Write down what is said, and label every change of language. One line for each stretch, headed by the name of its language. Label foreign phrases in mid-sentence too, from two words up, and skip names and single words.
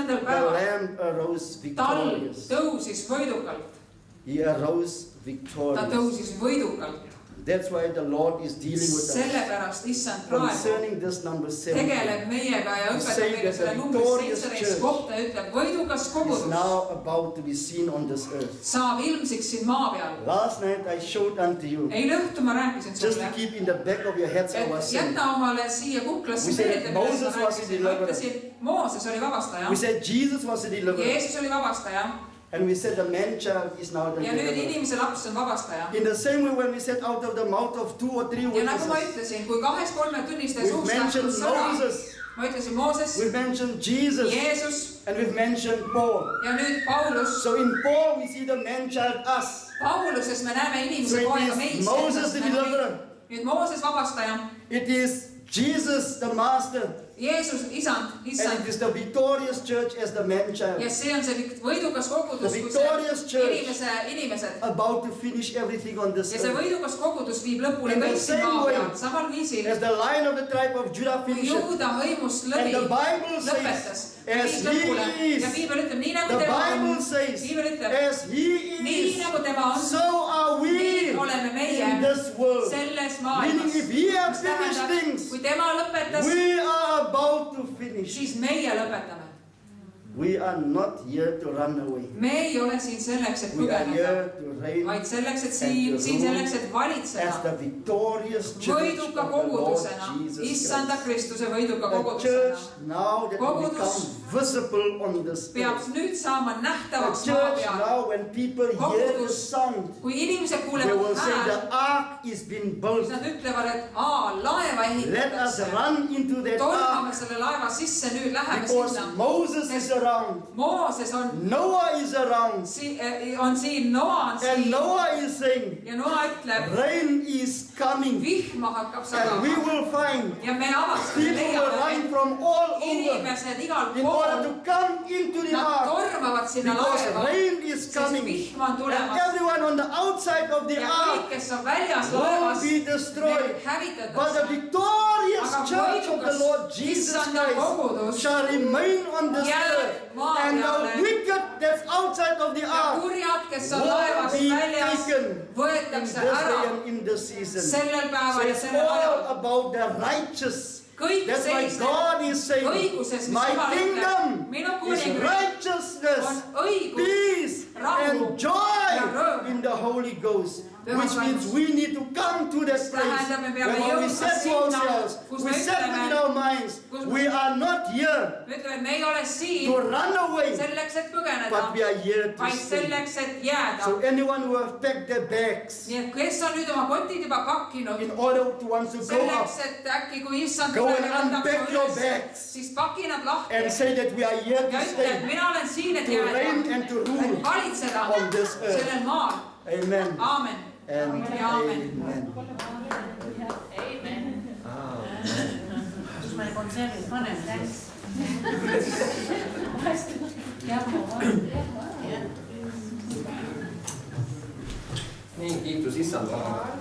English: the
Estonian: päeval
English: lamb arose tall victorious.
Estonian: tõusis võidukalt.
English: He arose
Estonian: Ta
English: victorious.
Estonian: tõusis võidukalt.
English: That's why the Lord is dealing with us
Estonian: sellepärast issand praegu
English: concerning this number 7.
Estonian: tegeleb meiega ja
English: To
Estonian: õpetab
English: say
Estonian: meile
English: that
Estonian: selle
English: the
Estonian: numbri
English: victorious
Estonian: 17
English: church
Estonian: kohta ja ütleb, võidukas
English: Is
Estonian: kogudus
English: now about to be seen on this earth.
Estonian: saab ilmsiks siin maa peal.
English: Last night I showed unto you,
Estonian: Eile õhtu ma rääkisin
English: just
Estonian: sulle,
English: to keep in the back of your heads, I was
Estonian: et
English: saying.
Estonian: jäta omale siia kuklasse
English: We said
Estonian: meelde,
English: Moses
Estonian: millest ma
English: was the
Estonian: rääkisin. Ma
English: deliverer.
Estonian: ütlesin, Mooses oli vabastaja,
English: We said Jesus was the deliverer.
Estonian: Jeesus oli vabastaja
English: And we said the man-child is now the
Estonian: ja nüüd
English: deliverer.
Estonian: inimese laps on vabastaja.
English: In the same way when we said out of the mouth of 2 or 3
Estonian: Ja nagu ma
English: witnesses,
Estonian: ütlesin, kui 2-3 tunnistaja
English: we've
Estonian: suust
English: mentioned
Estonian: lähtus sõna,
English: Moses,
Estonian: ma ütlesin Mooses,
English: we've mentioned Jesus,
Estonian: Jeesus
English: and we've mentioned Paul.
Estonian: ja nüüd Paulus.
English: So in Paul we see the man-child us.
Estonian: Pauluses me näeme inimese
English: So it
Estonian: poega
English: is
Estonian: meis.
English: Moses the deliverer.
Estonian: Nüüd Mooses vabastaja,
English: It is Jesus the master.
Estonian: Jeesus isand,
English: And
Estonian: issand.
English: it is the victorious church as the man-child.
Estonian: Ja see on see võidukas kogudus,
English: The
Estonian: kui
English: victorious
Estonian: see
English: church.
Estonian: inimesed.
English: About to finish everything on this
Estonian: Ja see
English: earth.
Estonian: võidukas kogudus viib lõpule
English: In the
Estonian: kõik siin
English: same
Estonian: maa
English: way
Estonian: peal. Samal viisil,
English: As the Lion of the tribe of Judah
Estonian: kui
English: finished.
Estonian: Juuda hõimust
English: And
Estonian: läbi
English: the Bible
Estonian: lõpetas,
English: says,
Estonian: viib
English: as
Estonian: lõpule.
English: he is.
Estonian: Ja Piibel ütleb, nii nagu
English: The
Estonian: tema on.
English: Bible says,
Estonian: Piibel ütleb,
English: as he
Estonian: nii
English: is,
Estonian: nagu tema on,
English: so are we
Estonian: nii oleme meie
English: in this world.
Estonian: selles
English: Meaning
Estonian: maailmas.
English: if he has
Estonian: Mis
English: finished
Estonian: tähendab,
English: things,
Estonian: kui tema lõpetas,
English: we are about to finish.
Estonian: siis meie lõpetame.
English: We are not here to run away.
Estonian: Me ei ole siin selleks, et
English: We are
Estonian: põgeneda,
English: here to reign
Estonian: vaid selleks, et siin selleks, et
English: as
Estonian: valitseda
English: the victorious church of
Estonian: võiduka
English: the Lord
Estonian: kogudusena,
English: Jesus
Estonian: issanda
English: Christ.
Estonian: Kristuse võiduka
English: The
Estonian: kogudusena.
English: church now that will
Estonian: Kogudus
English: become visible on this
Estonian: peab
English: earth.
Estonian: nüüd saama
English: The
Estonian: nähtavaks maa
English: church
Estonian: peal.
English: now when people hear the
Estonian: Kogudus,
English: sound,
Estonian: kui inimesed
English: they
Estonian: kuulevad
English: will say
Estonian: hääl,
English: the ark is being
Estonian: siis
English: built.
Estonian: nad ütlevad, et laeva
English: Let us
Estonian: ehitatakse.
English: run into that
Estonian: Tormame
English: ark
Estonian: selle laeva sisse, nüüd läheme
English: because
Estonian: sinna.
English: Moses is around,
Estonian: Mooses on
English: Noah is around,
Estonian: siin, Noa on
English: and
Estonian: siin
English: Noah is saying,
Estonian: ja Noa ütleb,
English: rain is coming,
Estonian: vihma hakkab
English: and we
Estonian: sadama
English: will find
Estonian: ja me avastame,
English: people will
Estonian: leiame,
English: run from all over
Estonian: inimesed igal
English: in order
Estonian: pool,
English: to come into the
Estonian: nad
English: ark
Estonian: tormavad sinna
English: because
Estonian: laeva,
English: rain is
Estonian: sest
English: coming,
Estonian: vihma on
English: and
Estonian: tulemas
English: everyone on the outside of the
Estonian: ja kõik,
English: ark
Estonian: kes on väljas
English: will
Estonian: laevas,
English: be destroyed.
Estonian: need
English: But the
Estonian: hävitatakse.
English: victorious
Estonian: Aga
English: church of the
Estonian: võidukas
English: Lord Jesus
Estonian: issanda kogudus
English: Christ shall remain on this
Estonian: jääb
English: earth,
Estonian: maa
English: and the
Estonian: peale
English: wicked that's outside of the
Estonian: ja
English: ark
Estonian: kurjad, kes on
English: will
Estonian: laevast
English: be
Estonian: väljas,
English: taken in
Estonian: võetakse
English: this day
Estonian: ära
English: and in this season.
Estonian: sellel
English: So
Estonian: päeval ja
English: it's
Estonian: sellel
English: all
Estonian: ajal.
English: about the righteous.
Estonian: Kõik
English: That's why
Estonian: seisneb
English: God is saying,
Estonian: õiguses, mis
English: my
Estonian: Jumal ütleb,
English: kingdom
Estonian: minu
English: is
Estonian: kuningriik on
English: righteousness,
Estonian: õigus,
English: peace,
Estonian: rahu
English: and joy
Estonian: ja rõõm.
English: in the Holy Ghost.
Estonian: Pühas
English: Which means
Estonian: Vaimus.
English: we need to come to that place
Estonian: tähendab, me peame
English: where we
Estonian: jõudma
English: said to
Estonian: sinna,
English: ourselves,
Estonian: kus
English: we
Estonian: me
English: said
Estonian: ütleme,
English: within our minds,
Estonian: kus
English: we are not here
Estonian: me ütleme, et me ei ole
English: to
Estonian: siin
English: run away,
Estonian: selleks, et põgeneda,
English: but we are here to
Estonian: vaid
English: stay.
Estonian: selleks, et jääda.
English: So anyone who have packed their bags
Estonian: Nii et kes on nüüd oma kotid juba pakkinud,
English: in order to want to go
Estonian: selleks,
English: up
Estonian: et äkki kui issand
English: Go
Estonian: tuleb
English: and
Estonian: ja võtab
English: unpack
Estonian: su
English: your
Estonian: üles,
English: bags
Estonian: siis paki nad lahti
English: and say that we are here
Estonian: ja
English: to
Estonian: ütle, et
English: stay,
Estonian: mina olen siin, et
English: to reign
Estonian: jääda,
English: and to
Estonian: et
English: rule
Estonian: valitseda
English: on this earth.
Estonian: sellel maal.
English: Amen
Estonian: Aamen.
English: and
Estonian: Ja amen.
English: amen.
Estonian: Kus me konservid paneme täis? Nii, kiitus issandale.